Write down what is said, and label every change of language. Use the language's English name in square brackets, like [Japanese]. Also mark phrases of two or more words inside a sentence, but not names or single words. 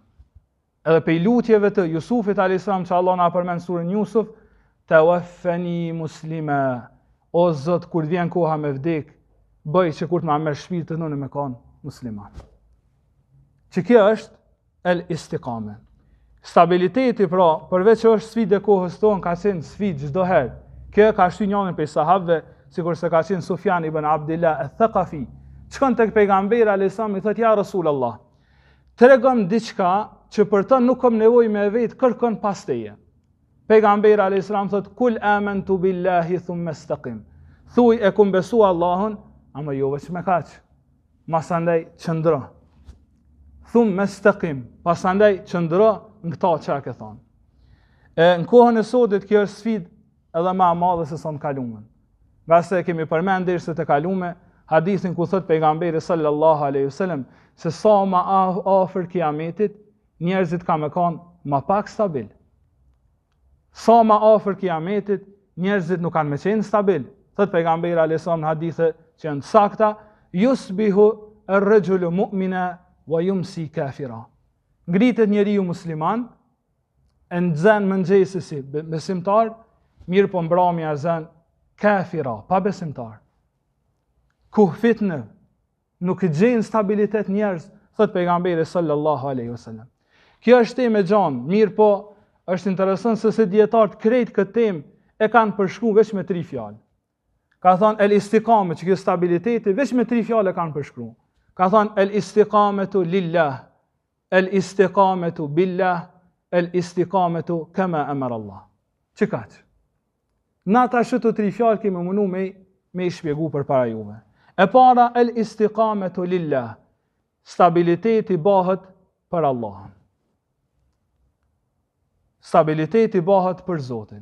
[Albanian] Edhe pe lutjeve të Jusufit [Arabic] عليه السلام [Albanian] që Allah na përmend surën Jusuf, [Arabic] توفني مسلما, [Albanian] o Zot kur vjen koha me vdek, bëj që kur të ma merr shpirtin unë me kon musliman. Që kjo është [Arabic] الاستقامة. [Albanian] Stabiliteti pra, përveç që është sfidë e kohës tonë, ka qenë sfidë çdo herë. Kjo ka shty njërin prej sahabëve, sikur se ka qenë Sufjan ibn Abdillah al-Thaqafi. Shkon tek pejgamberi [Arabic] عليه السلام [Albanian] i thotë [Arabic] يا رسول الله, [Albanian] tregom diçka që për të nuk kam nevojë me vetë, kërkon pas teje. Pejgamberi [Arabic] عليه السلام [Albanian] thotë [Arabic] قل آمنت بالله ثم استقم. [Albanian] Thuaj e kum besu Allahun, ama jo vetëm me kaq. Masandaj qëndro. [Arabic] ثم استقم. [Albanian] Pasandaj qëndro në këta që ke thonë. Në kohën e sotit kjo është sfidë edhe më e madhe se sa në kalumen. Nga se kemi përmend derisa të kalume hadithin ku thot pejgamberi [Arabic] صلى الله عليه وسلم [Albanian] se sa më afër kiametit njerëzit kanë me kanë më pak stabil. Sa më afër kiametit njerëzit nuk kanë me qenë stabil. Thot pejgamberi [Arabic] عليه السلام [Albanian] në hadithe që janë sakta, [Arabic] يصبح الرجل مؤمنا ويمسي كافرا. [Albanian] Ngritet njeriu musliman, e nxen mëngjesi si besimtar, mirë po mbrëmja zën kafira, pa besimtar. Ku fitnë, nuk gjen stabilitet njerëz, thot pejgamberi [Arabic] صلى الله عليه وسلم. [Albanian] Kjo është temë e gjanë, mirë po është interesant se dietarët krejt këtë temë e kanë përshkruar vetëm me 3 fjalë. Ka thonë [Arabic] الاستقامة, [Albanian] që kjo stabiliteti vetëm me 3 fjalë kanë përshkruar. Ka thonë [Arabic] الاستقامة لله، الاستقامة بالله، الاستقامة كما أمر الله. [Albanian] Që kaq? Na ta shëtu tri fjalë kemi mundu me i shpjegu për para juve. E para, [Arabic] الاستقامة لله, [Albanian] stabiliteti bëhet për Allahun. Stabiliteti bëhet për Zotin.